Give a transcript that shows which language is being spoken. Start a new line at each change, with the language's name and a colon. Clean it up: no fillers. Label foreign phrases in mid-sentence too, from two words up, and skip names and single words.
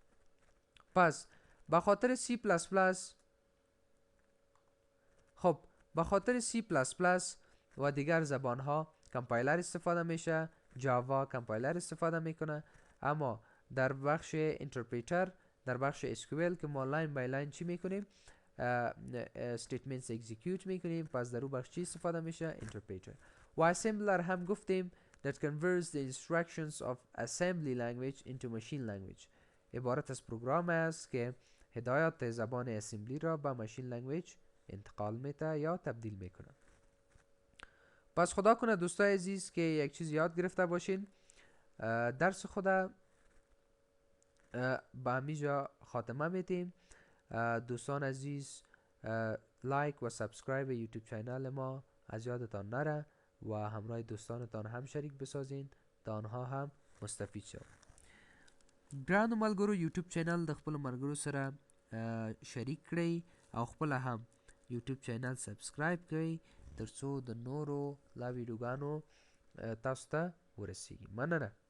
Persian: پس به خاطر C++، خب به خاطر C++ و دیگر زبان ها کمپایلر استفاده میشه، جاوا کمپایلر استفاده میکنه. اما در بخش اینترپریتر، در بخش SQL که ما
English: line by line
Persian: چی میکنیم؟
English: statements execute
Persian: میکنیم، پس در اون بخش چی استفاده میشه؟ اینترپریتر.
English: و assembler
Persian: هم گفتیم
English: that converts the instructions of assembly language into machine language.
Persian: عبارت از پروگرام است که هدایات زبان اسمبلی را به
English: machine language
Persian: انتقال میده یا تبدیل میکنه. پس خدا کنه دوستای عزیز که یک چیز یاد گرفته باشین. درس خدا به همینجا خاتمه میدیم. دوستان عزیز، لایک و سابسکرایب یوتیوب چینل ما از یادتان نره و همراه دوستانتان هم شریک بسازین تا آنها هم مستفید شوند.
Pashto: ګرانو ملګرو یوټیوب چینل د خپلو ملګرو سره شریک کړئ او خپله هم یوټیوب چینل سبسکرایب کړئ ترڅو د نورو لا ویډیوګانو تاسو ته ورسیږي. مننه.